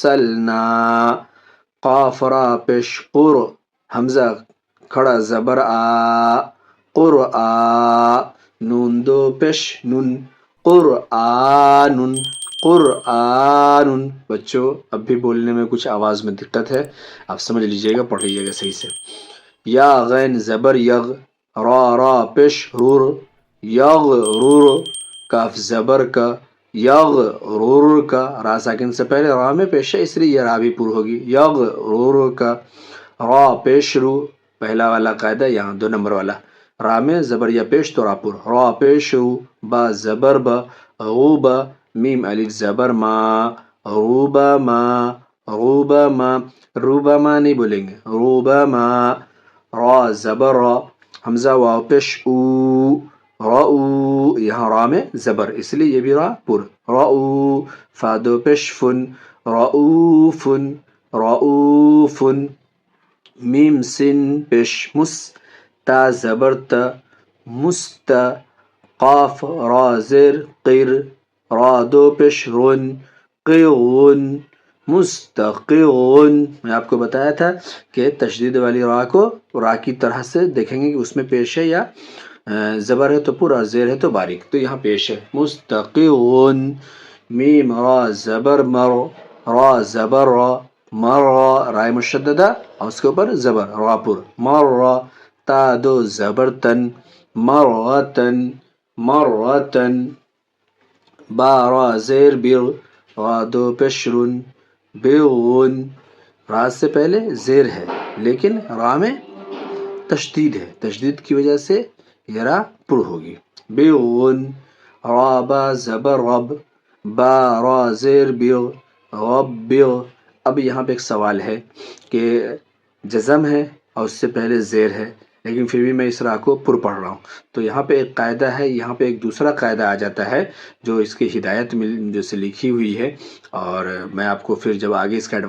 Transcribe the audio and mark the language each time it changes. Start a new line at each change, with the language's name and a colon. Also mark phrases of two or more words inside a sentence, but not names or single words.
Urdu: قاف را پیش قر، حمزہ کھڑا زبر آ، قرآ، نون دو پیش نون، قرآن، قرآن۔ بچوں اب بھی بولنے میں کچھ آواز میں دقت ہے، آپ سمجھ لیجئے گا، پڑھ لیجئے گا صحیح سے۔ یا غین زبر یغ، را پیش رور، یغرور، کاف زبر کا، یغرور کا، را ساکن سے پہلے را میں پیش ہے اس لیے یہ را بھی پر ہوگی، یغرور کا، را پیش رو، پہلا والا قاعدہ یہاں 2 نمبر والا، را میں زبر یا پیش تو را پر، را پیش رو، با زبر با، غوبا، میم الف زبر ما، غوبا ما، غوبا ما، روبا ما نہیں بولیں گے، روبا ما، را زبر را، حمزہ واو پیش او، راؤ، یہاں را میں زبر اس لیے یہ بھی را پر، راؤ، فادو پیش فن، رؤوفن، رؤوفن، میم سن پیش مس، تا زبر تا، مست، قاف را زیر قر، را دو پیش رن، قرن، مستقرن۔ میں آپ کو بتایا تھا کہ تشدید والی را کو را کی طرح سے دیکھیں گے کہ اس میں پیش ہے یا زبر ہے تو پورا، زیر ہے تو باریک، تو یہاں پیش ہے، مستقرن، میم را زبر مر، را زبر را، مر، رائے مشددہ اور اس کے اوپر زبر، را پر، مر، تا دو زبر تن، مرتن، مرتن، با را زیر بر، را دو پیشرن، برن، را سے پہلے زیر ہے لیکن را میں تشدید ہے، تشدید کی وجہ سے یہ را پر ہوگی، برن، را با زبر رب، با را زیر بر، رب، اب یہاں پہ ایک سوال ہے کہ جزم ہے اور اس سے پہلے زیر ہے لیکن پھر بھی میں اس را کو پر پڑھ رہا ہوں، تو یہاں پہ ایک قاعدہ ہے، یہاں پہ ایک دوسرا قاعدہ آ جاتا ہے جو اس کی ہدایت میں جیسے لکھی ہوئی ہے، اور میں آپ کو پھر جب آگے اس کا